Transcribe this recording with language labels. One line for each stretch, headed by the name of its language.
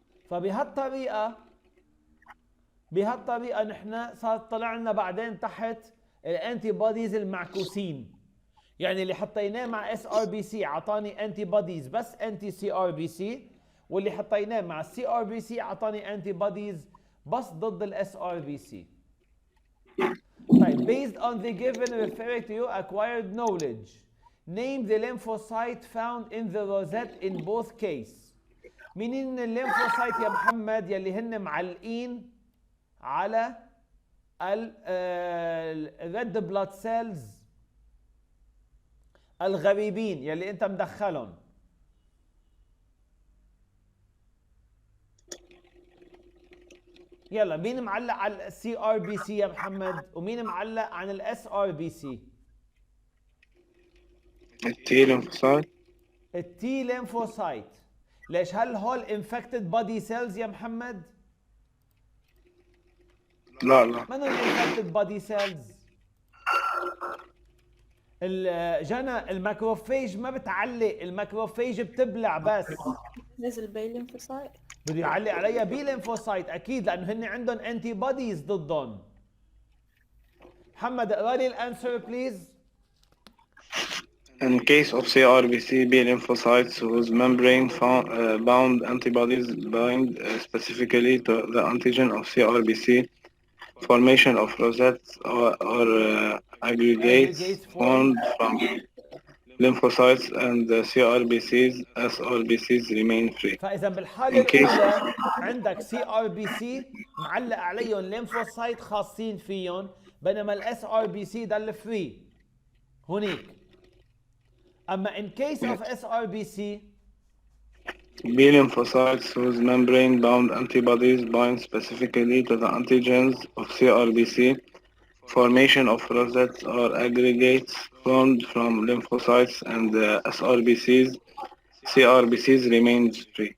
Arabic: فبهالطريقة نحن صار طلع لنا بعدين تحت الانتي بوديز المعكوسين، يعني اللي حطيناه مع اس ار بي سي اعطاني انتي بوديز بس انتي سي ار بي سي، واللي حطيناه مع السي ار بي سي اعطاني انتي بوديز بس ضد الاس ار بي سي. طيب
English: based on the given referring to your acquired knowledge name the lymphocyte found in the rosette in both case.
Arabic: مين الليمفوسايت يا محمد يلي هن معلقين على الريد بلاد سيلز الغريبين يلي انت مدخلهم؟ يلا مين معلق على السي ار بي سي يا محمد ومين معلق عن الاس ار بي سي؟ التي ليمفوسايت. التي ليمفوسايت. ليش؟ هل هول انفكتد بودي سيلز يا محمد؟ لا من الانفكتد بودي سيلز؟ جنى الماكروفيج ما بتعلق، الماكروفيج بتبلع بس. نزل بي ليمفوسايت. بده يعلق عليها بي ليمفوسايت اكيد لانه هن عندهم انتي بوديز ضدهم. محمد اقرا لي الانسر بليز.
English: In case of CRBC, B lymphocytes whose membrane bound antibodies bind specifically to the antigen of CRBC, formation of rosettes or aggregates formed from lymphocytes and the CRBCs, SRBCs remain free.
Arabic: فاذا بالحاله الاولى عندك سي ار بي سي معلق عليهم ليمفوسايت خاصين فيهم، بينما الاس ار بي سي ده الفري هونيك. اما
English: in case of SRBC B lymphocytes whose membrane-bound antibodies bind specifically to the antigens of CRBC, formation of rosettes or aggregates formed from lymphocytes and the SRBCs, CRBCs remains free.